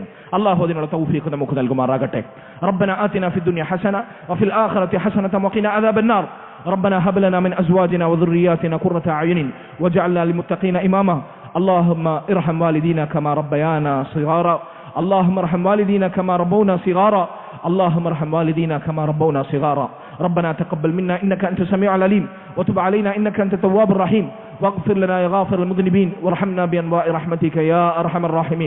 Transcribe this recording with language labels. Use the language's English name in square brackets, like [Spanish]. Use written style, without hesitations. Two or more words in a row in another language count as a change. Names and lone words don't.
[Malayalam] അല്ലാഹു അതിനുള്ള തൗഫീഖ് നമുക്ക് നൽകുമാറാകട്ടെ. [Arabic] ربنا آتنا في الدنيا حسنة وفي الآخرة حسنة وقنا عذاب النار. ربنا هب لنا من أزواجنا وذرياتنا قرة أعين واجعلنا للمتقين إماما. اللهم ارحم والدينا كما ربيانا صغارا. اللهم ارحم والدينا كما ربونا صغارا. اللهم ارحم والدينا كما ربونا صغارا. ربنا تقبل منا إنك أنت السميع العليم وتب علينا إنك أنت التواب الرحيم واغفر لنا يا غافر المذنبين وارحمنا بأنواع رحمتك يا أرحم الراحمين.